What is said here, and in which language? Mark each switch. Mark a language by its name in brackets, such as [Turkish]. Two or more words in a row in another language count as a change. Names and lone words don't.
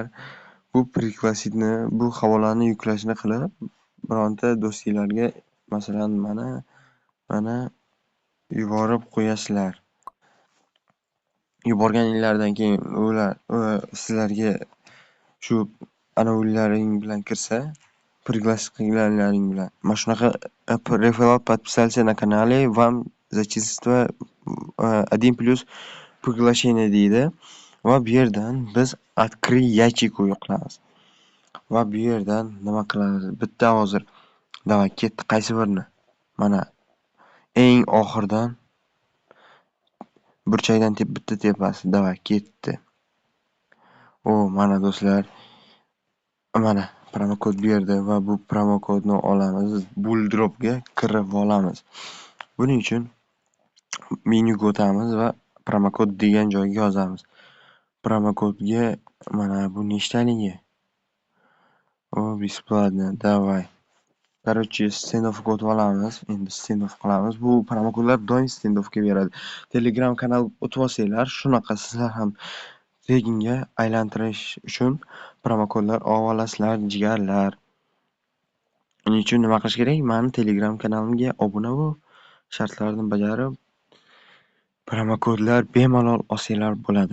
[Uzbek] Bu пригласитni, bu havolani yuklashni qilib, bironta do'stinglarga masalan mana yuborib qo'yasizlar. Yuborganinglardan keyin ular sizlarga shu anavilaring bilan kirsa, пригласить qilganlaring bilan mana shunaqa referral [Russian] подписался на канале, вам зачислится 1+ приглашение [Uzbek] deydi va bu yerdan biz [Russian] открыть ящик'ga [Uzbek] qilamiz. Va bu yerdan nima qilamiz? Bitta hozir davay ketdi, qaysi birini? Mana eng oxirdan burchakdan bitta tepasi davay ketdi. Mana do'stlar, mana promokod bu yerda va bu promokodni olamiz, Wildroop'ga kirib olamiz. Buning uchun menyuga o'tamiz va promokod degan joyga yozamiz. Promokodga mana bu nechtaligi? [Russian] Бесплатно, давай. Короче, [Uzbek] standoffga o'tib olamiz. Endi standoff qilamiz. Bu promokodlar doim standoffga beradi. Telegram kanal o'tib olsanglar, shunaqa sizlar ham tekinga aylantirish uchun promokodlar olasizlar, jigarlar. Uning uchun nima qilish kerak? Meni Telegram kanalimga obuna bo'l, shartlarni bajarib, promokodlar bemalol olsanglar bo'ladi.